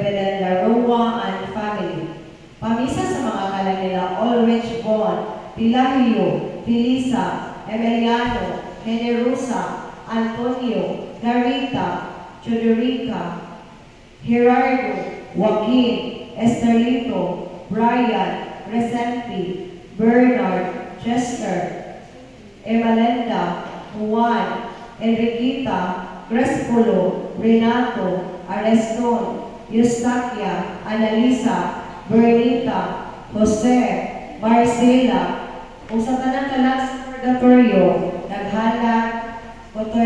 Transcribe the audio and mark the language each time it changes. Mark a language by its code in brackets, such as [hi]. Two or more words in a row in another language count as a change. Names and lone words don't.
[en] Belen Larua and family. [ceb] Pamisa sa mga kalan nila Ulrich Bon, Pilahio, Felisa, Emiliano, Generosa, Antonio, Clarita, Chodorica, Gerardo, Joaquin, Estelito, Brian, Resenti, Bernard, Chester, Emalenda, Juan, Enriqueta, Crespulo, Renato, Areston, Eustaquia, Analisa, Bernita, Jose, Marcela, kung sa tanang kalag sa purgatorio, naghalag, Dr.